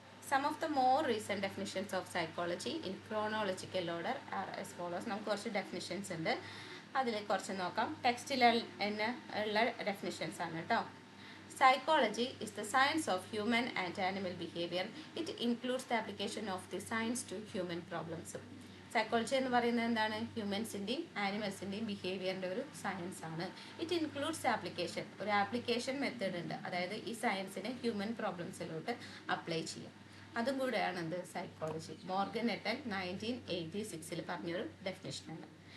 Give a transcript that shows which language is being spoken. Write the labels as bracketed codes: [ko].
[en] Some of the more recent definitions of psychology in chronological order are as follows. [ml] നമുക്ക് കുറച്ച് definitions ഉണ്ട്, അതിൽ കുറച്ച് നോക്കാം. ടെക്സ്റ്റിൽ ഉള്ള ഡെഫിനിഷൻസ് ആണ് കേട്ടോ. [en] Psychology is the science of human and animal behavior. It includes the application of the science to human problems. [ml] Psychology എന്ന് പറയുന്നത് എന്താണ്? ഹ്യൂമൻസിൻ്റെയും ആനിമൽസിൻ്റെയും ബിഹേവിയറിൻ്റെ ഒരു സയൻസ് ആണ്. [en] it includes application, [ml] ഒരു ആപ്ലിക്കേഷൻ മെത്തേഡ് ഉണ്ട്, അതായത് ഈ സയൻസിനെ ഹ്യൂമൻ പ്രോബ്ലംസിലോട്ട് അപ്ലൈ ചെയ്യാം. അതും കൂടെയാണ് എന്ത് സൈക്കോളജി. മോർഗൻ എട്ടൻ 1986 പറഞ്ഞൊരു ഡെഫിനേഷനാണ്.